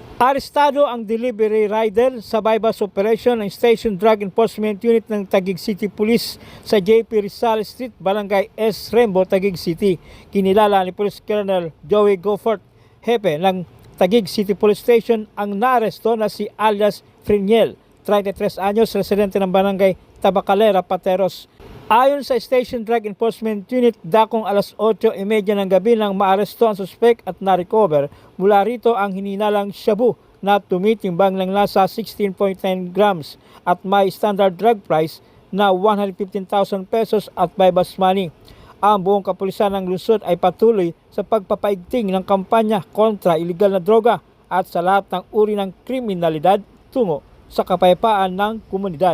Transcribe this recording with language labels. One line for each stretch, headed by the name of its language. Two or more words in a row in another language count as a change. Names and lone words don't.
Filipino: Arestado ang delivery rider sa
English: bypass operation
Filipino: ng Station Drug Enforcement Unit ng Taguig City Police sa JP Rizal Street, Barangay S. Rembo, Taguig City. Kinilala ni Police Colonel Joey Goffert, hepe ng Taguig City Police Station, ang naaresto na si alias Friniel, 33 anyos, residente ng Barangay Tabacalera, Pateros. Ayon sa Station Drug Enforcement Unit, dakong alas 8:30 ng gabi nang maaresto ang suspect at na-recover mula rito ang hininalang shabu na tumitimbang ng nasa 16.9 grams at may
English: standard drug price
Filipino: na 115,000 pesos at
English: bypass money.
Filipino: Ang buong kapulisan ng lungsod ay patuloy sa pagpapaigting ng kampanya kontra iligal na droga at sa lahat ng uri ng kriminalidad tungo sa kapayapaan ng komunidad.